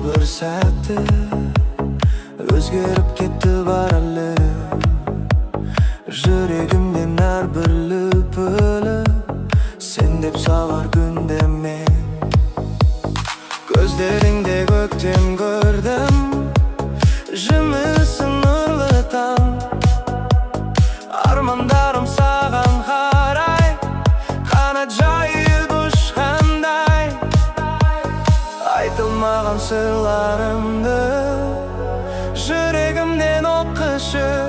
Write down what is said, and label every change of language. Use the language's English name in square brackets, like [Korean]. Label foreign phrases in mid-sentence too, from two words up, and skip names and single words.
[Kazakh] sәтті өзгеріп кетті бар әлем. Жүрегімнен әрбір лүпілі сен деп сағар күнде мен. [Turkish] Gözlerinde gökten gördüm [Kazakh] жымысың нұрлы таң. Армандарым саған қарай қанат жайып ұшқандай. Айтылмаған сырларымды жүрегімнен оқышы.